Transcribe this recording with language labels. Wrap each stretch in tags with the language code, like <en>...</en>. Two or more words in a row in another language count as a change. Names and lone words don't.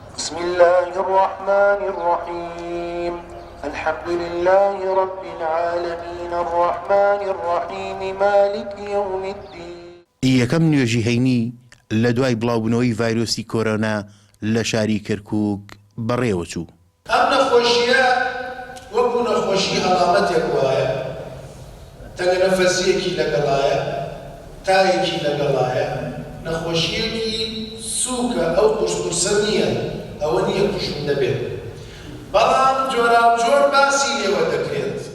<ar>بسم الله الرحمن الرحيم الحمد لله رب العالمين الرحمن الرحيم مالك يوم الدين.</ar> <ckb>یەکەم نوێژی هەینی لە دوای بڵاوبوونەوەی ڤایرۆسی کۆرۆنا لە شاری کەرکووک بەڕێوە چوو. ئەم نەخۆشیە وەکو نەخۆشی هەڵامەتێک وایە، تەنگەنەفەسیەکی لەگەڵایە، تایەکی لەگەڵایە، نەخۆشیەکی سووکە، ئەو قوشقورسە نییە، ئەوە نییە کوشم دەبێت، بەڵام جۆراوجۆر باسی لێوە دەکرێت.</ckb>